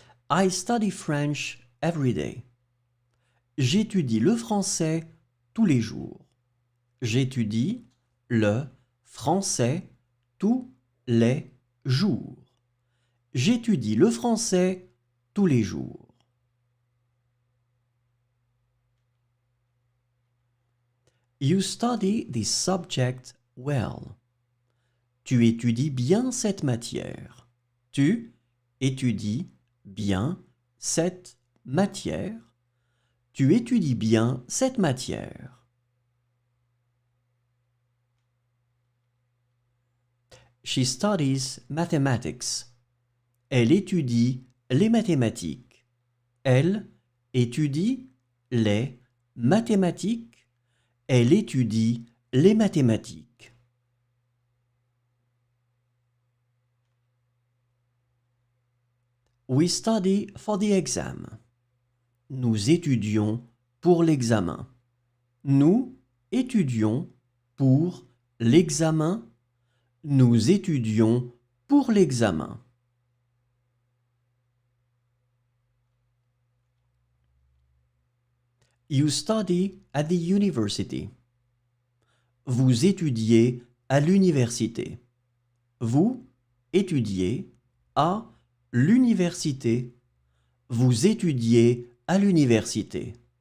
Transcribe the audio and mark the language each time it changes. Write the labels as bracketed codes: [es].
[en] I study French every day. [fr] J'étudie le français tous les jours. J'étudie le français tous les jours. J'étudie le français tous les jours. [en] You study this subject well. [fr] Tu étudies bien cette matière. Tu étudies bien cette matière. Tu étudies bien cette matière. [en] She studies mathematics. [fr] Elle étudie les mathématiques. Elle étudie les mathématiques. Elle étudie les mathématiques. [en] We study for the exam. [fr] Nous étudions pour l'examen. Nous étudions pour l'examen. Nous étudions pour l'examen. [en] You study at the university. [fr] Vous étudiez à l'université. Vous étudiez à l'université. Vous étudiez à l'université.